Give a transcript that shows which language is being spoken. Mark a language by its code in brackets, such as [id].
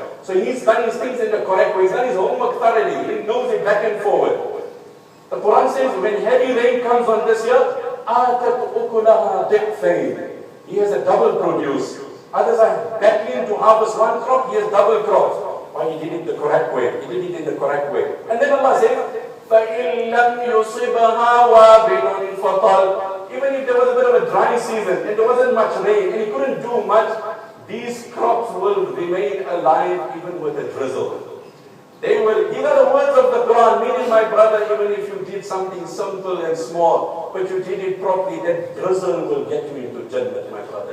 [en] So he's done his things in the correct way. He's done his homework thoroughly. He knows it back and forward. The Quran says when heavy rain comes on this year, [ar] آتَتْ أُكُلَهَا ضِعْفَيْنِ. [en] He has a double produce. Others are battling to harvest one crop, he has double crops. Why? He did it the correct way. He did it in the correct way. And then Allah says, [ar] فَإِن لَمْ يُصِبْهَا وَابِلٌ فَطَلْ. [en] Even if there was a bit of a dry season and there wasn't much rain and he couldn't do much, these crops will remain alive even with a drizzle. They will. These are the words of the Quran, meaning, my brother, even if you did something simple and small, but you did it properly, that drizzle will get you into Jannah, my brother.